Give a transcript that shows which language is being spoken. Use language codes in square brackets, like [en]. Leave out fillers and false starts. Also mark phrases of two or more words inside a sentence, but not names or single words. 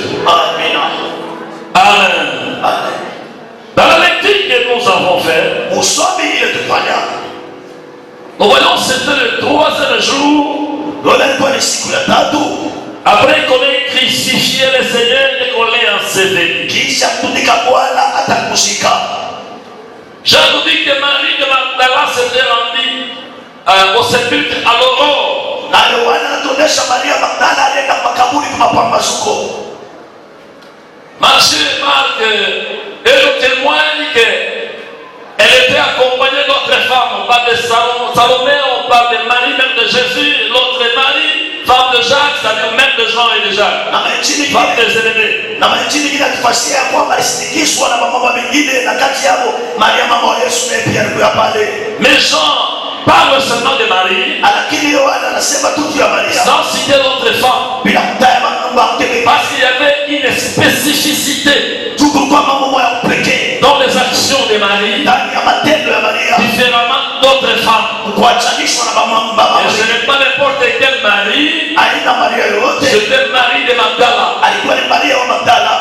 [fr] Amen. Amen. Dans la lecture que nous avons faite, nous voyons que c'était le 3e jour après qu'on ait crucifié le Seigneur et qu'on l'ait enseveli. [sw] ukishamtundika Bwana atakushika. [fr] Jean nous dit que Marie de Magdala s'était rendue au sépulcre à l'aurore. [sw] Na Yohana anatuonyesha Maria Magdala alienda makaburi kwa mapambazuko. [fr] Matthieu et Marc et nous témoignent qu'elle était accompagnée d'autres femmes. On parle de Salomé, on parle de Marie, même de Jésus, l'autre Marie, femme de Jacques, c'est-à-dire même de Jean et de Jacques, femme de Zébédée. [sw] Na manjini kile atufashia kwamba alisindikizwa na mama wengine na kati yao Maria mama wa Yesu naye pia alikuwa pale. [fr] Mais Jean parle seulement de Marie, [sw] lakini Yohana anasema tu ya Maria [fr] sans citer d'autres femmes, [sw] bila kutaja mambo yake, [fr] parce qu'il y avait une spécificité dans les actions de Marie, différemment d'autres femmes. Et ce n'est pas n'importe quelle Marie, c'était Marie de Magdala.